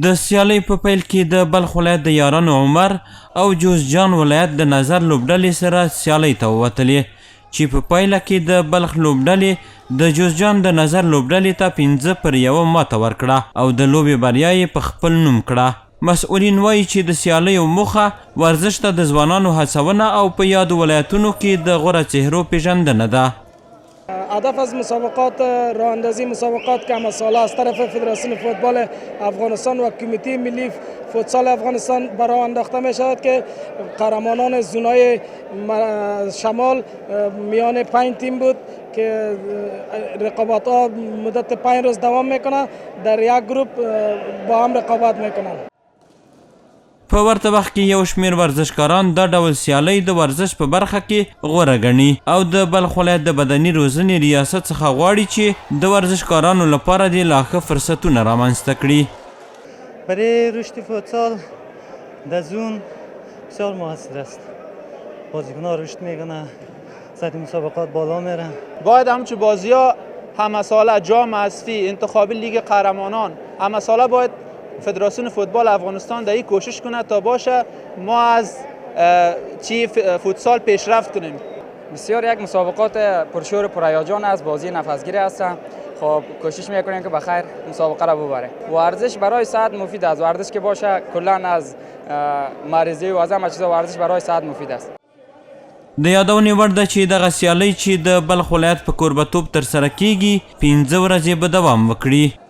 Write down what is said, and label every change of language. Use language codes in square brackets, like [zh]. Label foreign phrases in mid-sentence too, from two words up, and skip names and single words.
[ps] د سیالۍ په پیل کې د بلخ ولایت د یارانو عمر او جوزجان ولایت د نظر لوبډلې سره سیالۍ ته ووتلې چې په پایله کې د بلخ لوبډلې د جوزجان د نظر لوبډلې ته 5-1 ماته ورکړه او د لوبې بریا یې په خپل نوم کړه. مسؤلین وایي چې د سیالیو موخه ورزش ته د ځوانانو هڅونه او په یادو ولایتونو کې د غوره چهرو پیژندنه ده. [fa] هدف از مسابقات راه اندازی مسابقات که همه ساله از طرف فدراسیون فوتبال افغانستان و کمیته ملی فوتسال افغانستان برای انداخته می شود که قهرمانان زونای شمال میان 5 تیم بود که رقابت ها مدت 5 روز دوام میکنه، در یک گروپ با هم رقابت میکنن. [ps] په ورته وخت کې یو شمېر ورزشکاران دا ډول سیالۍ د ورزش په برخه کې غوره ګڼي او د بلخ ولایت د بدني روزنې ریاست څخه غواړي چې د ورزشکارانو لپاره دې لا ښه فرصتونه رامنځته کړي. [fa] برای رشد فوتسال در زون بسیار موثر است. بازیکن‌ها رشد میکنن، سطح مسابقات بالا میرن. باید همچون بازی‌ها همه ساله جام حذفی، انتخابی لیگ قهرمانان همه ساله باید فدراسیون فوتبال افغانستان در این کوشش کنه تا باشه ما از فوتسال پیشرفت کنیم. بسیار یک مسابقات پرشور و پرهیجان است، بازی نفسگیری هستند. خب کوشش میکنیم که بخیر مسابقه را ببره. ورزش برای صحت مفید است. ورزش که باشه کلا از مریضی و از همه چیزا ورزش برای صحت مفید است. [ps] د یادونې وړ ده چې دغه سیالۍ چې د بلخ ولایت په کوربهتوب ترسره کیږي 15 ورځې به دوام وکړي.